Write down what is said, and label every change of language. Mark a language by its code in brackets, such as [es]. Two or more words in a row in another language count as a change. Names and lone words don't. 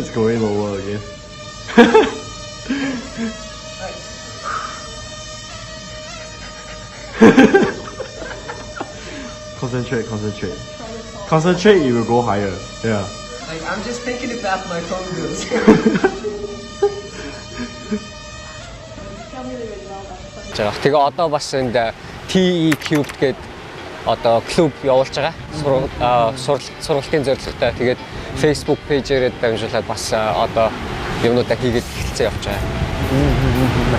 [en] It's going lower again. Concentrate, you will go higher. Yeah. Like I'm just taking it back my phone goes. [mn] Тэгээ одоо бас энд TE Cube гэдэг одоо клуб явуулж байгаа. Сургалтын зорилготой. Тэгээд Facebook пэйжээр дамжуулаад бас одоо юмнуудаа хийгээд эхэлсэн явж байгаа.